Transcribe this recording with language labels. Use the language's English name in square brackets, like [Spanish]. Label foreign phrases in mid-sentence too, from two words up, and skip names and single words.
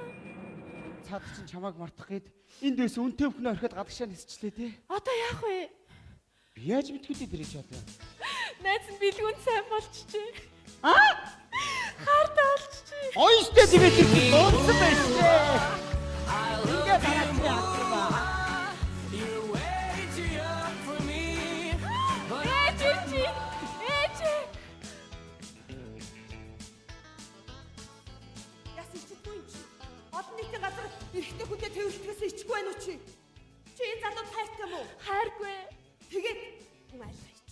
[Mongolian] Цаад чинь чамааг мартах гээд энд дэс үнтэй бүхнээ орхиод гадагшаа нисчлээ те. Одоо яах вэ? Би яаж мэдгүй дээ дэрэж чадаа. Найз нь бэлгүүн сайн болчихжээ. Харт олчихжээ. Ойстэй тэгээд дууссан байж тээ. Ингээ гараад яах вэ? [English] You're way too young for me. [Mongolian] Яс ичдэггүй юм чи. Олон нийтийн газар эрэгтэй хүнтэй тэрвэрлтгээс ичгүй байх уу чи? Чи энэ залууд хайртай юм уу? Хайргүй. Тэгээд хүн айлгаач.